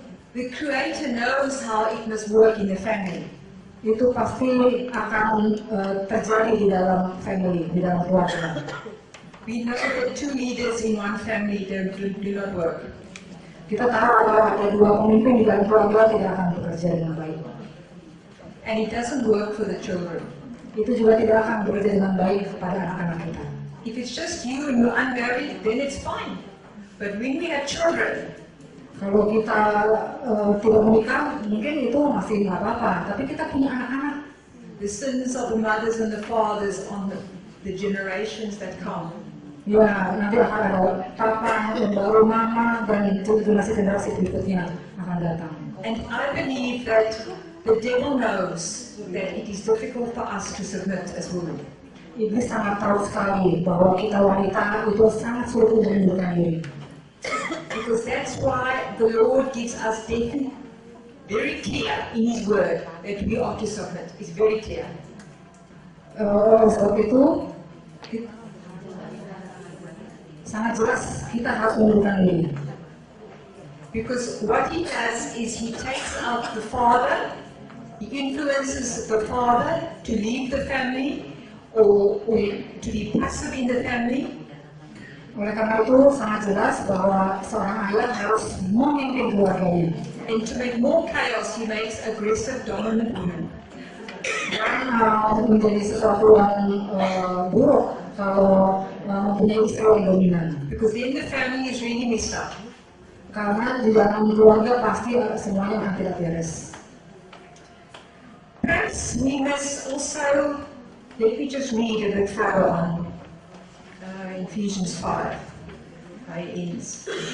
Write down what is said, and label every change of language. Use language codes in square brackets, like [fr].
[en] The Creator knows how it must work in the family. [id] Itu pasti akan terjadi di dalam family, di dalam keluarga. [en] We know that two leaders in one family do not work. [id] Kita tahu kalau ada dua pemimpin di dalam keluarga tidak akan bekerja dengan baik. [en] And it doesn't work for the children. [id] Itu juga tidak akan bekerja dengan baik pada anak-anak kita. [en] If it's just you and you're unmarried, then it's fine. But when we have children, [id] Kalau kita tidak menikah, mungkin itu masih nggak apa-apa. Tapi kita punya anak-anak. [en] The sins of the mothers and the fathers on the generations that come. [id] Ya, nanti akan ada papa, baru mama, dan generasi-generasi berikutnya akan datang. [en] And I believe that the devil knows that it is difficult for us to submit as women. [id] Iblis sangat tahu sekali bahwa kita wanita itu sangat sulit untuk mundurkan diri. [en] Because that's why the Lord gives us definite, very clear in His Word that we are to submit. It's very clear. [id] Sebab itu sangat jelas kita harus mundurkan diri. [en] Because what He does is He takes out the father, He influences the father to leave the family or to be passive in the family. [id] Oleh karena itu sangat jelas bahwa seorang ayah harus memimpin keluarganya. [en] And to make more chaos, He makes aggressive, dominant women. [id] Dan menjadi sesuatu yang buruk kalau mempunyai istri yang dominan. [en] Because then the family is really messed up. [id] Karena di dalam keluarga pasti semuanya akan tidak beres. [en] Perhaps we must also, let me just read a bit further on. Ephesians 5, how it ends.